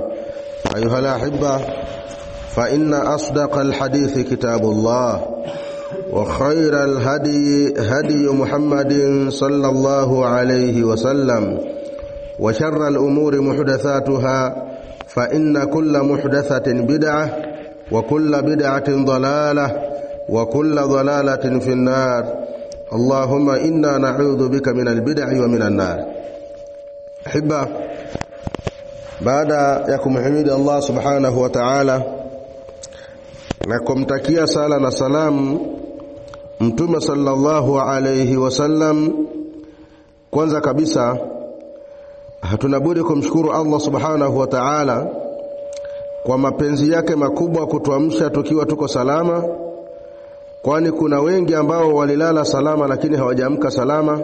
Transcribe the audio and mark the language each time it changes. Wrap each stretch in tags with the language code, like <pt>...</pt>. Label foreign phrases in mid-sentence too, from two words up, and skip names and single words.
<ar>أيها الأحبة، فإن أصدق الحديث كتاب الله وخير الهدي هدي محمد صلى الله عليه وسلم وشر الأمور محدثاتها فإن كل محدثة بدعة وكل بدعة ضلالة وكل ضلالة في النار. اللهم إنا نعوذ بك من البدع ومن النار.</ar> <sw>أحبة، baada ya kumhimidi Allah</sw> <ar>سبحانه وتعالى</ar> <sw>nakumtakia sala na salam Mtume</sw> <ar>صلى الله عليه وسلم.</ar> <sw>Kwanza kabisa hatuna budi kumshukuru Allah</sw> <ar>سبحانه وتعالى</ar> <sw>kwa mapenzi yake makubwa kutuamsha tukiwa tuko salama, kwani kuna wengi ambao walilala salama lakini hawajaamka salama.</sw>